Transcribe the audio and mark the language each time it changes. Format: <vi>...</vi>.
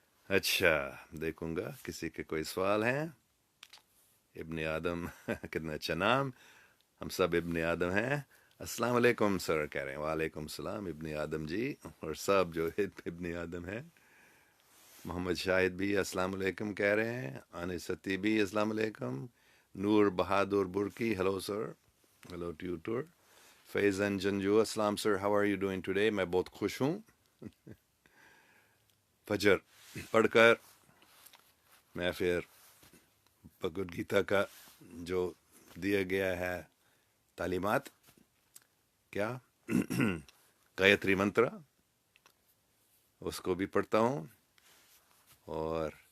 <ur>اچھا، دیکھوں گا کسی کے کوئی سوال ہیں۔ ابن آدم کتنا اچھا نام، ہم سب ابن آدم ہیں۔ السلام علیکم سر کہہ رہے ہیں، وعلیکم السلام ابن آدم جی، اور سب جو ابن آدم ہیں۔ محمد شاہد بھی السلام علیکم کہہ رہے ہیں، انستی بھی السلام علیکم،</ur> <en>Noor Bahadur Burki, hello sir. Hello to you too. Faizan Janju, Aslam sir, how are you doing today?</en> <ur>میں بہت خوش ہوں. فجر پڑھ کر میں پھر بھگوت گیتا کا جو دیا گیا ہے تعلیمات کیا گایتری منترا اس کو بھی پڑھتا ہوں اور</ur>